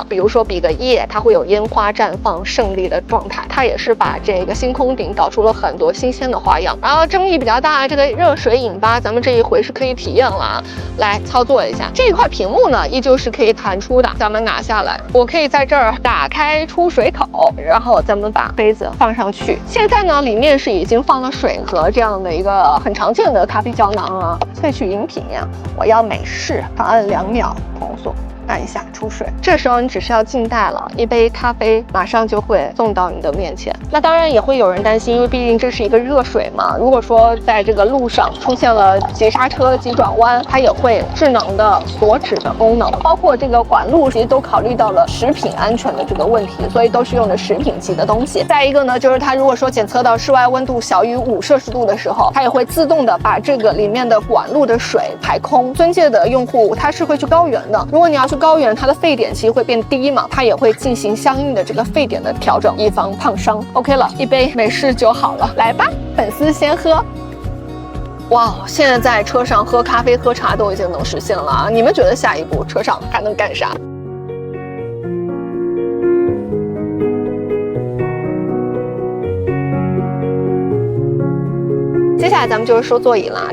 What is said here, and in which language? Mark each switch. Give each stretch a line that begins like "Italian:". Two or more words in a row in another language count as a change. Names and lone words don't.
Chinese: 比如說比個耶，它會有煙花綻放勝利的狀態。它也是把這個星空頂搞出了很多新鮮的花樣。然後爭議比較大，這個熱水引發，咱們這一回是可以體驗了啊，來操作一下。這一塊屏幕呢，依舊是可以彈出的。咱們拿下來，我可以在這兒打開出水口，然後咱們把杯子放上去。現在呢，裡面是已經放了水和這樣的一個很常見的咖啡膠囊啊。萃取飲品呀，我要美式，長按2秒重塑。按一下出水，這時候你只需要静待了，一杯咖啡馬上就会送到你的面前。那当然也会有人担心，因为毕竟这是一個熱水嘛，如果說在這個路上出現了急剎車、急轉彎，它也會智能的鎖止的功能，包括這個管路其實都考慮到了食品安全的這個問題，所以都是用的食品級的東西。再一個呢，就是它如果說檢測到室外溫度小於 5°C 的時候，它也會自動的把這個裡面的管路的水排空。尊界的用戶他是會去高原的，如果你要去高原，它的沸點其實會變低嘛，它也會進行相應的這個沸點的調整，以防燙傷。OK 了，一杯美式就好了，來吧，粉絲先喝。哇，現在在車上喝咖啡、喝茶都已經能實現了啊！你們覺得下一步車上還能幹啥？接下來咱們就是說座椅啦。